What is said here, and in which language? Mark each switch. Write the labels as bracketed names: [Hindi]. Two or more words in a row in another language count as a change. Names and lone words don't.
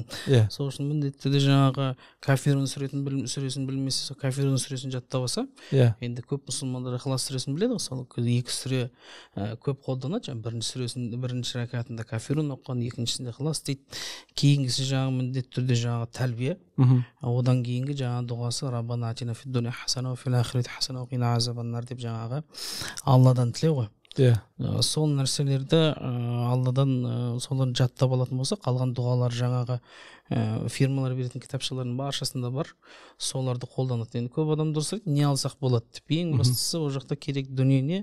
[Kazakh] Сол үшін міндетті түрде жаңағы кафирун сүресін білмесе, кафирун сүресін жаттап алса, енді көп мұсылмандар Ихлас сүресін біледі ғой, сол екі сүре көп қолданады. Бірінші сүресін бірінші ракатында кафирун оқыған, екіншісінде Ихлас дейді. Кейінгісі жаңағы міндетті түрде жаңағы тәлбие. Одан кейінгі жаңағы дұғасы [Arabic] ربنا آتنا في الدنيا حسنة وفي الآخرة حسنة وقنا عذاب النار [Kazakh] деп жаңағы Алладан тілеу ғой. Сол нәрселерді Алладан соларын жаттап алатын болса, қалған дұғалар жаңағы фирмалар беретін кітапшалардың баршасында бар, соларды қолданады. Енді көп адам дұрыс айтады, не алсақ болады деп. Ең бастысы ол жақта керек дүние не?